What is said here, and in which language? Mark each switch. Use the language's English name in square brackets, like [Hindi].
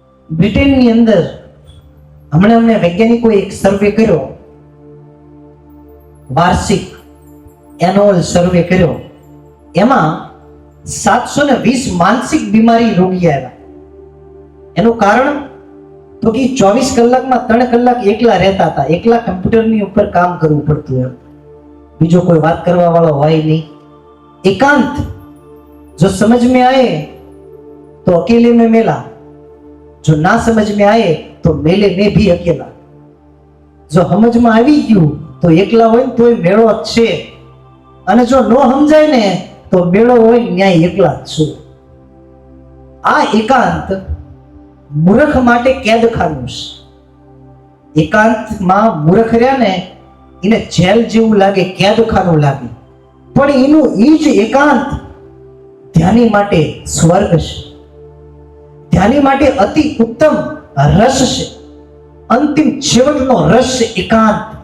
[Gujarati] બ્રિટનની અંદર હમણાં વૈજ્ઞાનિકોએ એક સર્વે કર્યો, વાર્ષિક એન્યુઅલ સર્વે કર્યો. એમાં 720 માનસિક બીમારી રોગી આવ્યા. એનું કારણ તો કે 24 કલાકમાં 3 કલાક એકલા રહેતા હતા, એકલા કમ્પ્યુટરની ઉપર કામ કરવું પડતું એમ, બીજો કોઈ વાત કરવા વાળો હોય નહીં. [Hindi] एकांत जो समझ में आए तो अकेले में मेला, जो ना समझ में आए तो मेले में भी अकेला. जो समझ में [Gujarati] આવી ગયું તો એકલા હોય તોય મેળો જ છે, અને જો નો સમજાય ને તો મેળો હોય ન્યાય એકલા જ છું. આ એકાંત મૂર્ખ માટે કેદખાનું છે. એકાંતમાં મૂર્ખ રહ્યા ને એને જેલ જેવું લાગે, કેદખાનું લાગે, પણ એનું એ જ એકાંત ધ્યાની માટે સ્વર્ગ છે, ધ્યાની માટે અતિ ઉત્તમ રસ છે, અંતિમ છેવટનો રસ છે એકાંત.